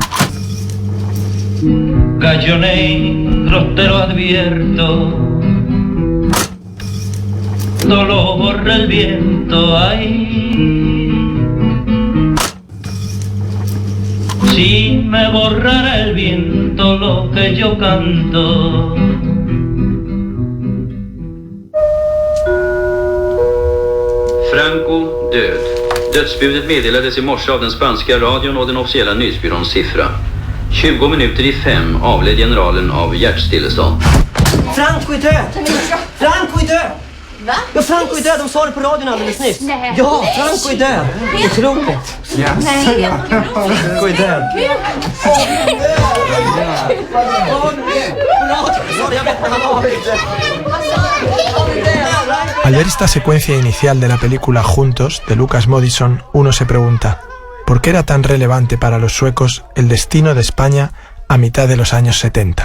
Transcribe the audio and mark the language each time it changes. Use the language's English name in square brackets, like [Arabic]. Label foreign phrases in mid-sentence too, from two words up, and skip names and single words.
[Spanish] Gallo negro, te lo advierto, no lo borra el viento, ay. Si me borrara el viento lo que yo canto. [Swedish] Franco död. Dödsbudet meddelades i morse av den spanska radion och den officiella nyhetsbyråns siffra. 20 minuter i 5 avled generalen av hjärtstillestånd. Franco är död! Franco är död! Va? Ja, Franco är död, de sa det på radion alldeles nyss. Nej. Ja, Franco är död. Otroligt. Nej. Franco är död. [Spanish] Al ver esta secuencia inicial de la película Juntos, de Lucas Moodysson, uno se pregunta, ¿por qué era tan relevante para los suecos el destino de España a mitad de los años 70?